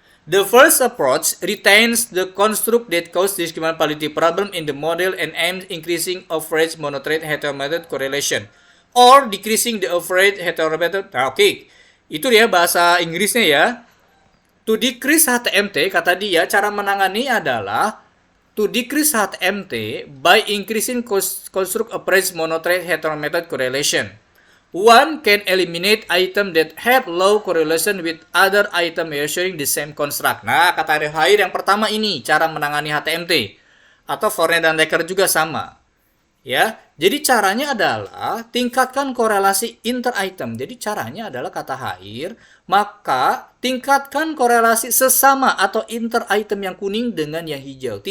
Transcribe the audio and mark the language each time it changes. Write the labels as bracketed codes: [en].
[en] The first approach retains the construct that cause discriminant validity problem in the model and aims increasing average monotrade heterometric correlation or decreasing the average heterometric. Oke. [id] Itu dia bahasa Inggrisnya ya. [en] To decrease HTMT, [id] kata dia, cara menangani adalah [en] to decrease HTMT by increasing construct average monotrade heterometric correlation. One can eliminate item that have low correlation with other item measuring the same construct. [id] Nah, kata Haier yang pertama ini, cara menangani HTMT. Atau Fournet dan Laker juga sama. Ya, jadi caranya adalah tingkatkan korelasi inter item. Jadi caranya adalah kata Haier, maka tingkatkan korelasi sesama atau inter item yang kuning dengan yang hijau.